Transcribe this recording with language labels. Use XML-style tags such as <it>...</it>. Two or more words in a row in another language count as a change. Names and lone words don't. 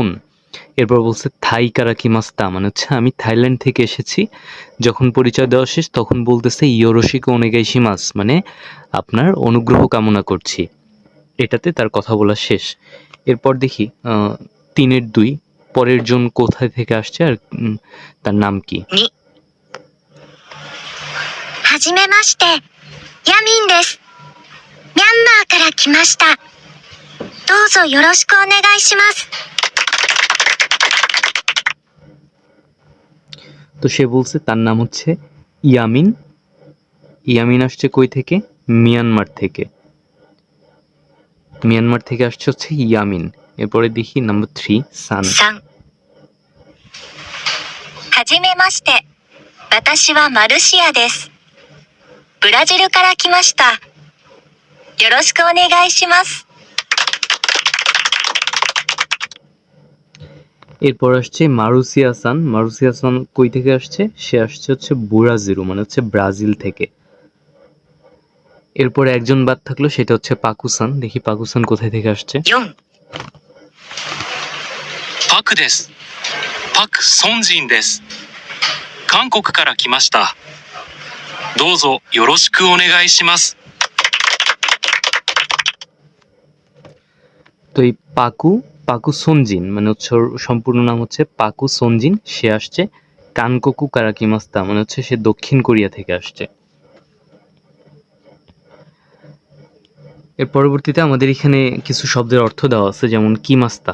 <bn>এরপর বলছে</bn> <ja>タイから来ました,</ja> <bn>মানে হচ্ছে আমি থাইল্যান্ড থেকে এসেছি। যখন পরিচয় দেওয়া শেষ তখন বলতেছে</bn> <ja>よろしくお願いします,</ja> <bn>মানে আপনার অনুগ্রহ কামনা করছি। এটাতে তার কথা বলা শেষ। এরপর দেখি 3-এর 2, পরের জন কোথায় থেকে আসছে আর তার নাম কি?</bn> <ja>2、はじめまして、ヤミンです。ミャンマーから来ました。どうぞよろしくお願いします。</ja> <bn>তো সে বলছে তার নাম হচ্ছে ইয়ামিন। ইয়ামিন আসছে কই থেকে? মিয়ানমার থেকে। মিয়ানমার থেকে আসছে হচ্ছে ইয়ামিন। এরপরে দেখি নাম্বার 3, সান।</bn> <ja>3、はじめまして、私はマルシアです。ブラジルから来ました。よろしくお願いします。</ja> <bn>এরপর আসছে মারুসিয়া সান। মারুসিয়া সান কই থেকে আসছে? সে আসছে হচ্ছে বুরাজিরু, মানে হচ্ছে ব্রাজিল থেকে। এরপরে একজন বাদ থাকলো, সেটা হচ্ছে পাকুসান। দেখি পাকুসান কোথায় থেকে আসছে।</bn> <ja>4、パクです。パク・ソンジンです。韓国から来ました。どうぞよろしくお願いします。</ja> <bn>তো এই পাকু সঞ্জিন, মানে হচ্ছে ওর সম্পূর্ণ নাম হচ্ছে পাকু সঞ্জিন, সে আসছে</bn> <ja>韓国から来ました,</ja> <bn>মানে হচ্ছে সে দক্ষিণ কোরিয়া থেকে আসছে। এর পরবর্তীতে আমাদের এখানে কিছু শব্দের অর্থ দেওয়া আছে, যেমন কিমাস্তা।</bn>